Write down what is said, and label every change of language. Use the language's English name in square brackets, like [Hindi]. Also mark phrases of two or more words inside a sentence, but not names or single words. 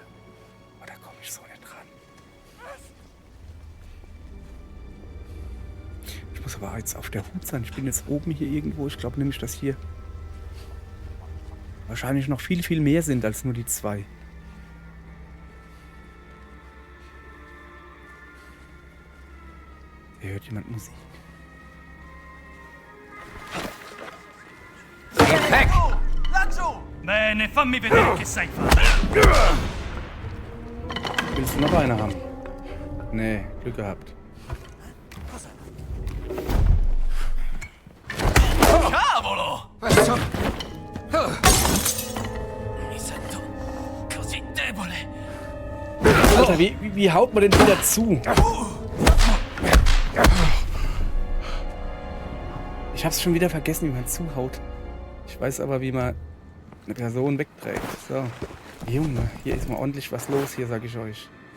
[German] Oh, da komme ich so nicht ran. Ich muss aber jetzt auf der Hut sein. Ich bin jetzt oben hier irgendwo. Ich glaube nämlich, dass hier wahrscheinlich noch viel, viel mehr sind als nur die 2. Hier hört jemand Musik. [Italian] Bene, fammi vedere che sai fare. [German] Willst du noch eine haben? Nee, Glück gehabt. [Italian] Cavolo! [German] Was zum... [Italian] Mi sento così debole. [German] Alter, wie haut man den wieder zu? Ich hab's schon wieder vergessen, wie man zuhaut. Ich weiß aber, wie man eine Person wegträgt. So. Junge, hier ist mal ordentlich was los, hier sag ich euch.